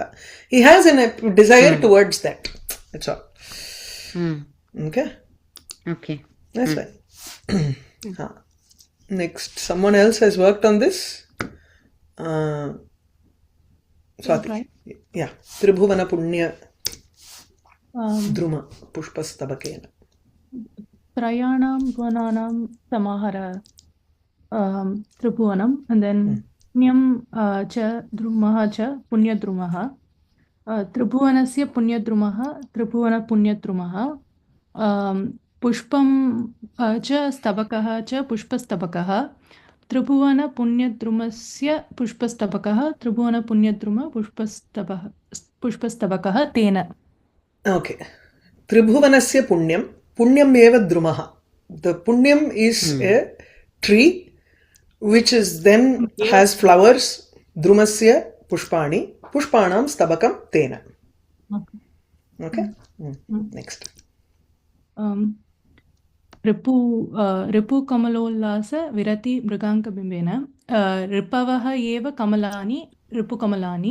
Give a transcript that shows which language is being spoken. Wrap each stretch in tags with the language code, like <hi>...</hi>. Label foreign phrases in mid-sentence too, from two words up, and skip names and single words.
<en>He has a desire towards that. That's all. Okay? Okay. That's fine. Next, someone else has worked on this. Swati. Yeah.</en> <sa>Tribhuvana Punya Druma Pushpastabakena. Trayanam Bhuvananam Samahara Tribhuvanam,</sa> <en>and then</en> <sa>Punyam cha Drumaha cha Punyadrumaha. Tribhuvanasya Punyadrumaha, Tribhuvana Punyadrumaha. Pushpam cha Stabakaha cha Pushpastabakaha. Tribhuvana Punyadrumasya Pushpastabakaha, Tribhuvana Punyadruma Pushpastabakaha Tena. Okay. Tribhuvanasya Punyam. Punyam eva drumaha.</sa> <en>The punyam is a tree which is then has flowers.</en> <sa>Drumasya pushpani. Pushpanam stabakam tena.</sa> <en>Okay? Next.</en> <sa>Ripu Kamalolasa Virati Mriganka Bimbena. Ripavaha eva Kamalani, Ripu Kamalani.</sa>